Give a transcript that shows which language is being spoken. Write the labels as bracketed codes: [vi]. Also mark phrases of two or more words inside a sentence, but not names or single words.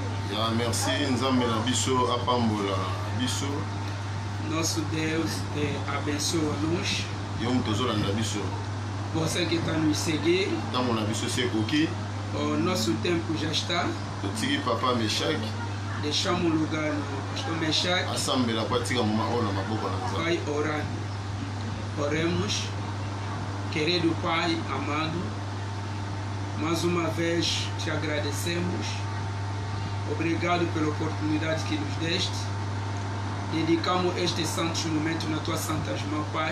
[ln] Ya merci nzambe na biso apambola biso. [pt] Nosso Deus abençoa-nos. [ln] Yom tozolanda biso. [pt] Você que está nos seguir, [ln] Ntango na biso sekoki. [pt] o nosso tempo já está. [ln] Totiki papa Meshak. [pt] Deixamos o lugar no pastor Meshak. [ln] Asambela kwa tika mama ona maboko na nzambe. [pt] Vai orando. Oremos. Querido Pai amado, mais uma vez te agradecemos. Obrigado pela oportunidade que nos deste. Dedicamos este santo momento nas tuas santas mãos, Pai.